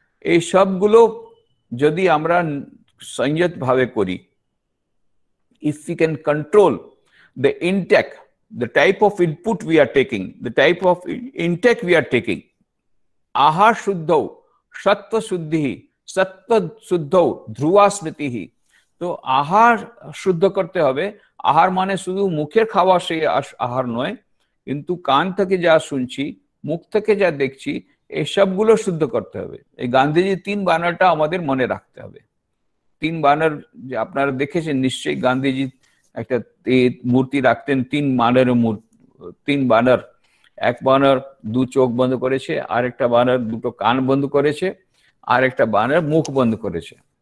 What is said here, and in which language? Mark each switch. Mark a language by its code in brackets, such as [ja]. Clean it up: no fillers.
[bn] এই সবগুলো যদি আমরা সংযত ভাবে করি, [en] if we can control the intake, the type of input we are taking, the type of intake we are taking, [sa] आहार शुद्धौ सत्व शुद्धि सत्व शुद्धौ ध्रुवा स्मृति। [hi] तो आहार शुद्ध करते হবে। [bn] আহার মানে শুধু মুখের খাওয়া সেই আহার নয়, কিন্তু কান থেকে যা শুনছি, মুখ থেকে যা দেখছি, এই সবগুলো শুদ্ধ করতে হবে। এই গান্ধীজি 3 বানারটা আমাদের মনে রাখতে হবে। 3 বানার যে আপনারা দেখেছেন নিশ্চয়ই, গান্ধীজি একটা মূর্তি রাখতেন, 3 বানরের মূর্তি, 3 বানর, এক বানর 2 চোখ বন্ধ করেছে, আরেকটা বানর 2টো কান বন্ধ করেছে, আরেকটা বানর মুখ বন্ধ করেছে।